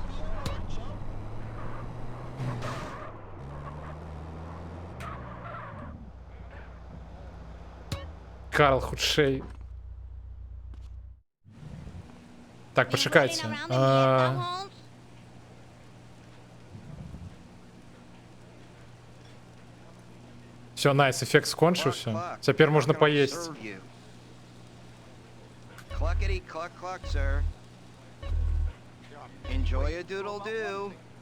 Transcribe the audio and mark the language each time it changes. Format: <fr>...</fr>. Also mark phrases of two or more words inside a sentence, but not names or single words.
<ru>Карл худший.</ru> <uk>Так, почекайте. Все, найс, эффект скончився.</uk> <ru>Теперь можно поесть.</ru> <en>Cluckety cluck cluck, sir. Enjoy a doodle doo.</en>